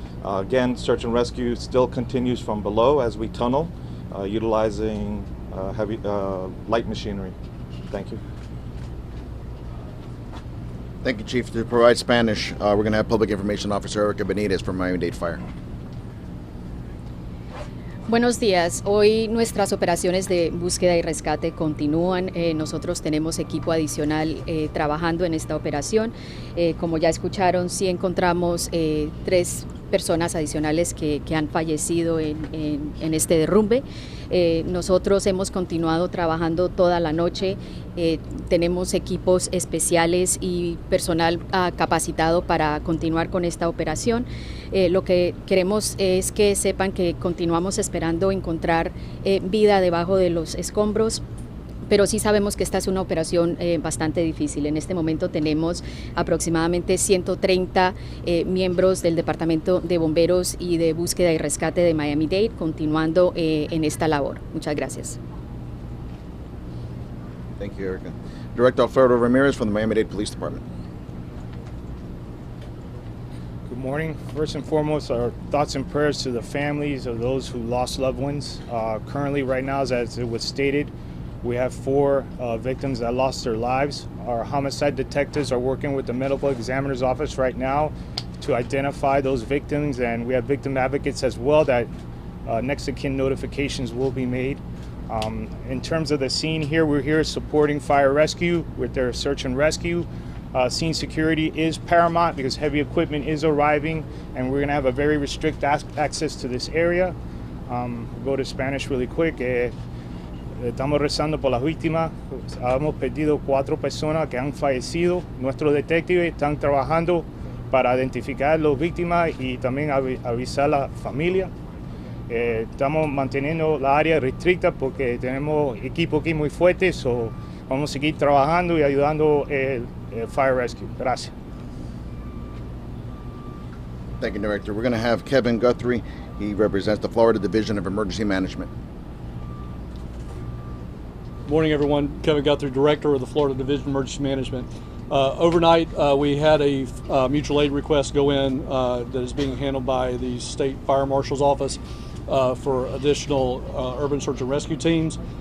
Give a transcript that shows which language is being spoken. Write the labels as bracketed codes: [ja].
[en] Again, search and rescue still continues from below as we tunnel, utilizing heavy light machinery. Thank you. Thank you, Chief. To provide Spanish, we're going to have Public Information Officer Erica Benitez from Miami-Dade Fire. [es] Buenos días. Hoy nuestras operaciones de búsqueda y rescate continúan. Nosotros tenemos equipo adicional trabajando en esta operación. Como ya escucharon, sí encontramos 3 personas adicionales que han fallecido en este derrumbe. Nosotros hemos continuado trabajando toda la noche. Tenemos equipos especiales y personal capacitado para continuar con esta operación. Lo que queremos es que sepan que continuamos esperando encontrar vida debajo de los escombros, pero sí sabemos que esta es una operación bastante difícil. En este momento tenemos aproximadamente 130 miembros del Departamento de Bomberos y de Búsqueda y Rescate de Miami-Dade continuando en esta labor. Muchas gracias. [en] Thank you, Erica. Director Alfredo Ramirez from the Miami-Dade Police Department. Good morning. First and foremost, our thoughts and prayers to the families of those who lost loved ones. Currently, right now, as it was stated, we have 4 victims that lost their lives. Our homicide detectives are working with the medical examiner's office right now to identify those victims, and we have victim advocates as well that next of kin notifications will be made. In terms of the scene here, we're here supporting fire rescue with their search and rescue. Scene security is paramount because heavy equipment is arriving, and we're going to have a very restricted access to this area. We'll go to Spanish really quick. [es] Estamos rezando por las víctimas. Hemos perdido 4 personas que han fallecido. Nuestros detectives están trabajando para identificar a las víctimas y también avisar a la familia. Estamos manteniendo la área restricta porque tenemos equipo aquí muy fuerte, so vamos a seguir trabajando y ayudando el fire rescue. Gracias. [en] Thank you, Director. We're going to have Kevin Guthrie. He represents the Florida Division of Emergency Management. Morning, everyone. Kevin Guthrie, Director of the Florida Division of Emergency Management. Overnight, we had a mutual aid request go in that is being handled by the State Fire Marshal's Office for additional urban search and rescue teams.